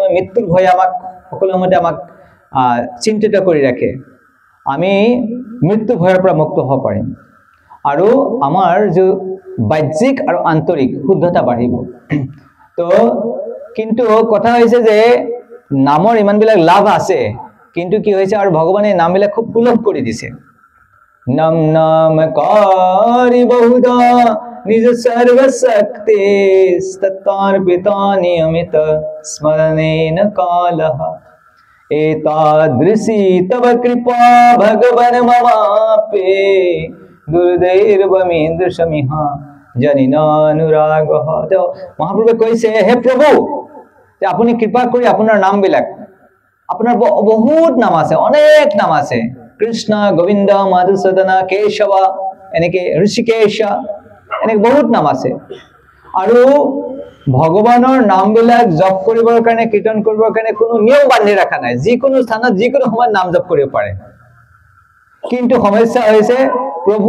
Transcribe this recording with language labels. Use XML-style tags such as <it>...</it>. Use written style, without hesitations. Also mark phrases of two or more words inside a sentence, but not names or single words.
<as>মৃত্যুৰ ভয় আমাক সকলো মতে আমাক চিন্তিত কৰি ৰাখে আমি মৃত্যু ভয়ৰ পৰা মুক্ত হ'ব পাৰিম আৰু আমাৰ যে বাহ্যিক আৰু আন্তৰিক শুদ্ধতা বাঢ়িব তো কিন্তু কথা হৈছে যে নামৰ ইমানবিলাক লাভ আছে কিন্তু কি হৈছে আৰু ভগৱানে নামবিলাক খুব সুলভ কৰি দিছে</as> <sa>नम नाम कारी बहुधा निज सर्वशक्ति तत्तार्पिता नियमित स्मरणेन कालः एतादृशी तव कृपा भगवन ममापे दुर्दैर्वमेन्द्रशमिहा जनिनानुरागः।</sa> <as>তো মহাপ্ৰভুৱে কৈছে হে প্ৰভু যে আপুনি কৃপা কৰি আপোনাৰ নামবিলাক আপোনাৰ বহুত নাম আছে অনেক নাম আছে कृष्ण गोविंद मधुसूदन केशव এনেকে ऋषिकेश এনেকে বহুত নাম আছে আৰু ভগৱানৰ নামবিলাক জপ কৰিবৰ কাৰণে কীৰ্তন কৰিবৰ কাৰণে কোনো নিয়ম বান্ধি ৰাখা নাই যিকোনো স্থানত যিকোনো সময়ত নাম জপ কৰিব পাৰে কিন্তু সমস্যা হৈছে প্ৰভু</as>